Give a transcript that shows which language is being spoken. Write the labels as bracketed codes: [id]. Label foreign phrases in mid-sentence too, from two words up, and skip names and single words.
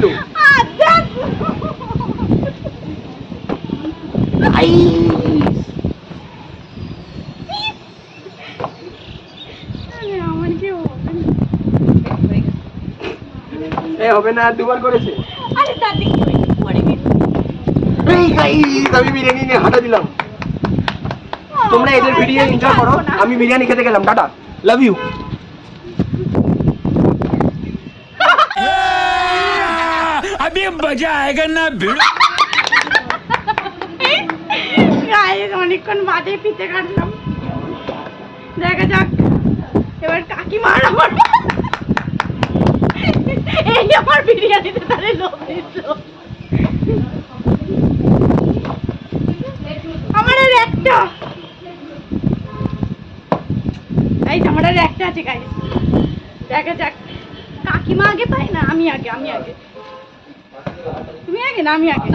[bn] দেখ। আরে আমার কি হবে না। হবে না, দুবার করেছে। আরে তাতে কি হয়েছে? পড়ে গেছে। এই গাইস আমি বিরিয়ানি নিয়ে হাঁটা দিলাম। তোমরা এদের ভিডিও এনজয় করো, আমি বিরিয়ানি খেতে গেলাম। টাটা, [en] love you. [hi] अभी मजा आएगा ना भिड़ [bn] গাইস অনেকক্ষণ বাদে পিঠে কাটলাম, দেখা যাক এবার কাকিমার আমার এই আমার বিরিয়ানিতে তাহলে লোভ দিচ্ছ। আমার আর একটা, এই আমার আর একটা আছে গাইস, দেখা যাক কাকিমা আগে পাই না আমি আগে, আমি আগে, তুমি আগে না আমি আগে,